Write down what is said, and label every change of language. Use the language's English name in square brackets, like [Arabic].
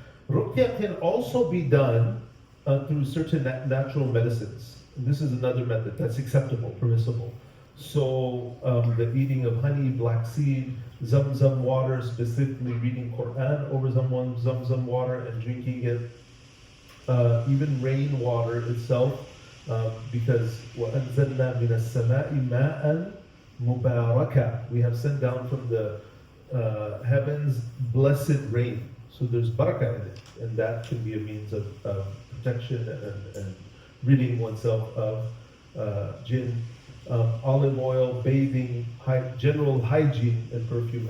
[English] Ruqya can also be done through certain natural medicines. And this is another method that's acceptable, permissible. So the eating of honey, black seed, zamzam water, specifically reading Quran over zamzam water and drinking it. Even rainwater itself, because [Arabic] وَأَنزَلْنَا مِنَ السَّمَاءِ مَاءً مُبَارَكًا. [English] We have sent down from the heavens blessed rain. So there's barakah in it, and that can be a means of protection and ridding oneself of jinn. Olive oil, bathing, general hygiene and perfume.